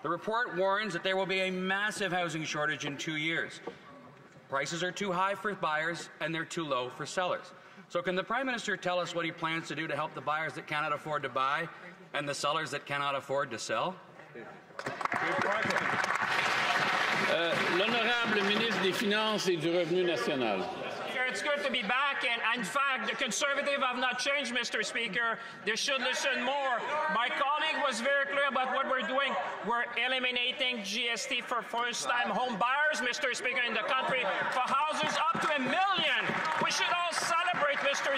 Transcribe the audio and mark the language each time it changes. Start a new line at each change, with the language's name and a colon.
English: The report warns that there will be a massive housing shortage in 2 years. Prices are too high for buyers and they're too low for sellers. So can the Prime Minister tell us what he plans to do to help the buyers that cannot afford to buy and the sellers that cannot afford to sell?
French: L'honorable ministre des Finances et du Revenu National.
English: It's good to be back, and in fact, the Conservatives have not changed, Mr. Speaker. They should listen more. My colleague was very clear about what we're doing. We're eliminating GST for first-time home buyers, Mr. Speaker, in the country, for houses up to $1 million. We should all celebrate, Mr.